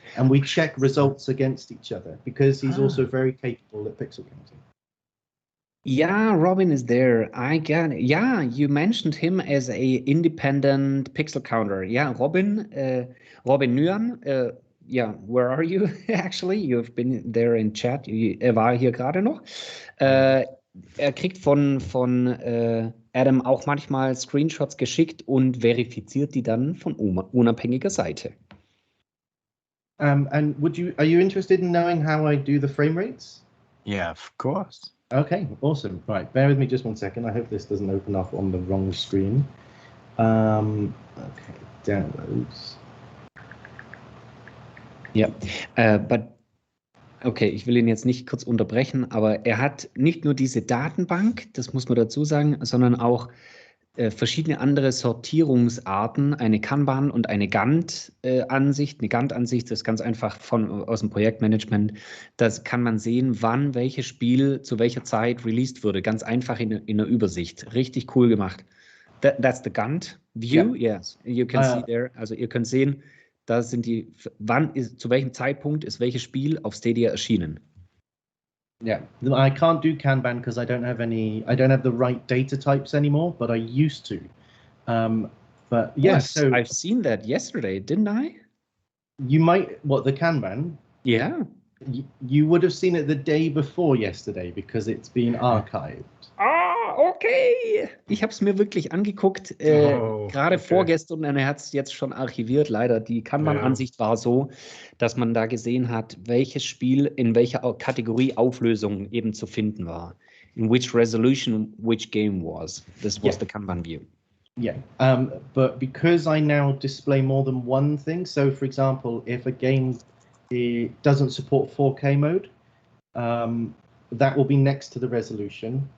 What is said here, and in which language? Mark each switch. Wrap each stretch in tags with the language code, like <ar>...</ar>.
<en>And we check results against each other because he's also very capable at pixel counting. Yeah, Robin is there. I get it. Yeah, you mentioned him as a independent pixel counter. Yeah, Robin Nguyen. Yeah, where are you actually? You've been there in chat.</en> <de>Er war hier gerade noch. Er kriegt von Adam auch manchmal Screenshots geschickt und verifiziert die dann von unabhängiger Seite.</de> <en>And are you interested in knowing how I do the frame rates? Yeah, of course. Okay, awesome. Right, bear with me just 1 second. I hope this doesn't open up on the wrong screen. Okay, downloads.</en> <de>Ja, okay, ich will ihn jetzt nicht kurz unterbrechen, aber er hat nicht nur diese Datenbank, das muss man dazu sagen, sondern auch verschiedene andere Sortierungsarten, eine Kanban und eine Gantt-Ansicht. Eine Gantt-Ansicht ist ganz einfach aus dem Projektmanagement. Das kann man sehen, wann welches Spiel zu welcher Zeit released wurde. Ganz einfach in der Übersicht. Richtig cool gemacht.</de> <en>That's the Gantt view. Yeah. Yes, you can see there.</en> <de>Also ihr könnt sehen, da sind zu welchem Zeitpunkt ist welches Spiel auf Stadia erschienen.</de> <en>Yeah, I can't do Kanban because I don't have the right data types anymore, but I used to. But yes, so I've seen that yesterday, didn't I? You might, the Kanban? Yeah. You would have seen it the day before yesterday because it's been archived. Okay.</en> <de>Ich habe es mir wirklich angeguckt, gerade vorgestern, und er hat es jetzt schon archiviert, leider. Die Kanban-Ansicht war so, dass man da gesehen hat, welches Spiel in welcher Kategorie Auflösung eben zu finden war.</de> <en>In which resolution, which game was. This was the Kanban view. Yeah, but because I now display more than one thing, so for example, if a game doesn't support 4K mode, that will be next to the resolution.</en>